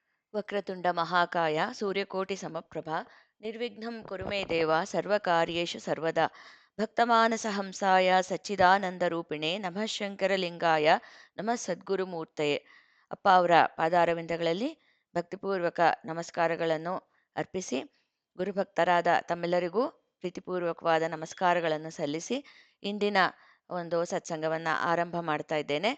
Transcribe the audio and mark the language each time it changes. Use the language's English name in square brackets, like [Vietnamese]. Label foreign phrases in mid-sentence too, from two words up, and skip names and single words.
[Sanskrit] ವಕ್ರತುಂಡ ಮಹಾಕಾಯ ಸೂರ್ಯಕೋಟಿ ಸಮಪ್ರಭ ನಿರ್ವಿಘ್ನಂ ಕುರು ಮೇ ದೇವ ಸರ್ವಕಾರ್ಯೇಷು ಸರ್ವದಾ ಭಕ್ತಮಾನಸ ಹಂಸಾಯ ಸಚ್ಚಿದಾನಂದರೂಪಿಣೆ ನಮಃ ಶಂಕರಲಿಂಗಾಯ ನಮಃ ಸದ್ಗುರುಮೂರ್ತಯೇ. [Kannada] ಅಪ್ಪ ಅವರ ಪಾದಾರವಿಂದಗಳಲ್ಲಿ ಭಕ್ತಿಪೂರ್ವಕ ನಮಸ್ಕಾರಗಳನ್ನು ಅರ್ಪಿಸಿ, ಗುರುಭಕ್ತರಾದ ತಮ್ಮೆಲ್ಲರಿಗೂ ಪ್ರೀತಿಪೂರ್ವಕವಾದ ನಮಸ್ಕಾರಗಳನ್ನು ಸಲ್ಲಿಸಿ ಇಂದಿನ ಒಂದು ಸತ್ಸಂಗವನ್ನು ಆರಂಭ ಮಾಡ್ತಾ ಇದ್ದೇನೆ.